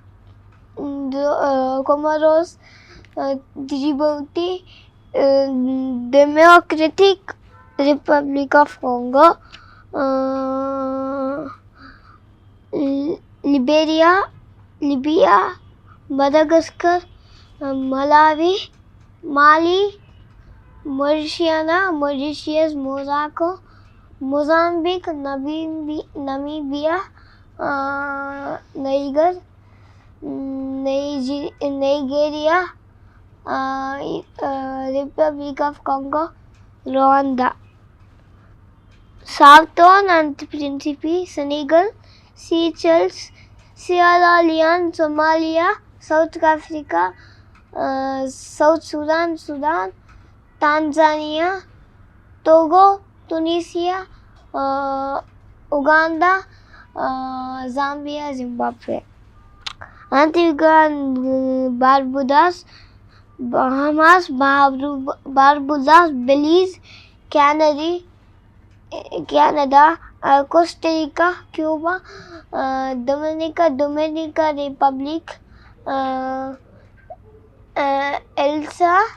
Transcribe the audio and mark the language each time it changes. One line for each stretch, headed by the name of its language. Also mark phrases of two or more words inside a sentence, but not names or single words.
English: ಕೊಮೊರೋಸ್, ಜಿಬೌಟಿ, ಡೆಮೊಕ್ರೆಟಿಕ್ ರಿಪಬ್ಲಿಕ್ ಆಫ್ ಕಾಂಗೋ, ಲಿಬಿಯಾ, ಮಡಗಸ್ಕರ್, ಮಲಾವಿ, ಮಾಲಿ, Mauritiana, Mauritius, Morocco, Mozambique, Namibia, Niger, Nigeria, Republic of Congo, Rwanda. Sao Tome and Principe, Senegal, Seychelles, Sierra Leone, Somalia, South Africa, South Sudan, Tanzania, Togo, Tunisia, Uganda, Zambia, Zimbabwe. Antigua and Barbudas, Bahamas, Barbudas, Belize, Canada, Costa Rica, Cuba, Dominica Republic, Elsa,